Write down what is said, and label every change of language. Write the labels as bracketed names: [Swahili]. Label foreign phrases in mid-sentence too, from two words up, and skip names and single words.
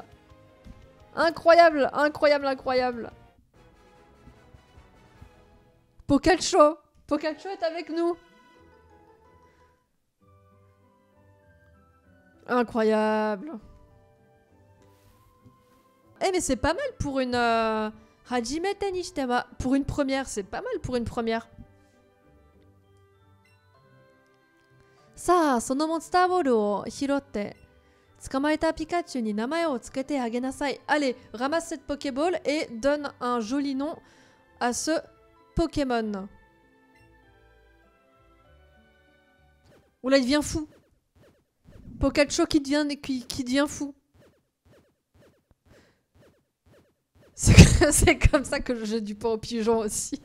[French] Incroyable, incroyable, incroyable! Pikachu! Pikachu est avec nous! Incroyable! Eh mais c'est pas mal pour une... [Japanese] はじめてにしては. [French] Pour une première, c'est pas mal pour une première. [Japanese] Sa, そのモンスターボールを拾って. 捕まえたピカチュウに名前をつけてあげなさい. [French] Allez, ramasse cette Pokéball et donne un joli nom à ce Pokémon. Oula, il devient fou. Pikachu qui devient fou. C'est comme ça que je jette du pain aux pigeons aussi.